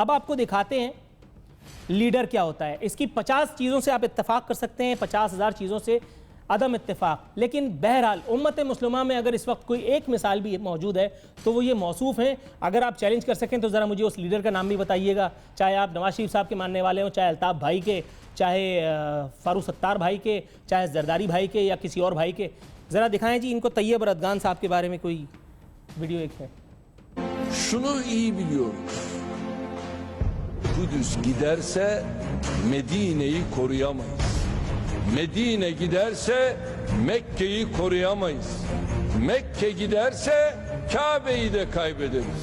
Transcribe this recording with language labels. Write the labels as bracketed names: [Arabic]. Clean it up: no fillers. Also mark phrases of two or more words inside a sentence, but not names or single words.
[Hindi] अब आपको दिखाते हैं लीडर क्या होता है। इसकी 50 चीज़ों से आप इत्तेफाक कर सकते हैं, 50,000 चीज़ों से अदम इत्तेफाक, लेकिन बहरहाल उम्मत मुस्लिमा में अगर इस वक्त कोई एक मिसाल भी मौजूद है तो वो ये मौसूफ हैं। अगर आप चैलेंज कर सकें तो ज़रा मुझे उस लीडर का नाम भी बताइएगा, चाहे आप नवाज शरीफ साहब के मानने वाले हों, चाहे अल्ताफ़ भाई के, चाहे फारूक सत्तार भाई के, चाहे जरदारी भाई के, या किसी और भाई के। ज़रा दिखाएं जी इनको। तैयब रदगान साहब के बारे में कोई वीडियो एक है। [Turkish] Şunu iyi biliyoruz. Kudüs giderse Medine'yi koruyamayız. Medine giderse Mekke'yi koruyamayız. Mekke giderse Kabe'yi de kaybederiz.